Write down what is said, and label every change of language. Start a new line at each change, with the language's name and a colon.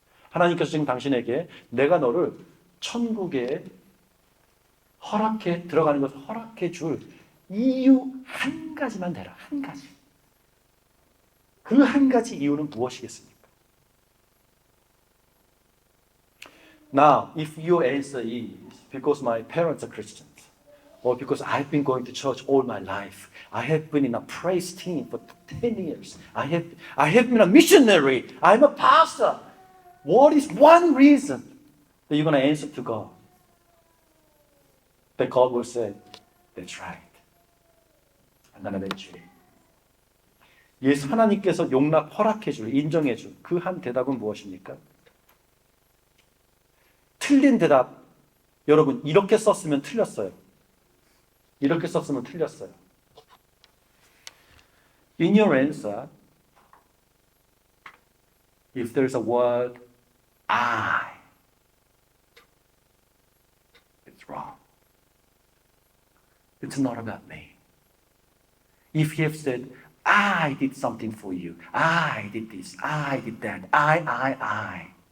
Korean: 하나님께서 지금 당신에게 내가 너를 천국에 허락해 들어가는 것을 허락해 줄 이유 한 가지만 대라. 한 가지. 그 한 가지 이유는 무엇이겠습니까?
English: Now, if your answer is because my parents are Christians, or because I've been going to church all my life, I have been in a praise team for 10 years, I have been a missionary, I'm a pastor. What is one reason that you're going to answer to God? That God will say, that's right. I'm going to let you in.
Korean: 예수 하나님께서 용납, 허락해줄, 인정해줄 그 한 대답은 무엇입니까? 틀린 대답, 여러분 이렇게 썼으면 틀렸어요. 이렇게 썼으면 틀렸어요.
English: In your answer, if there's a word I, it's wrong. It's not about me. If you have said, I did something for you, I did this, I did that, I.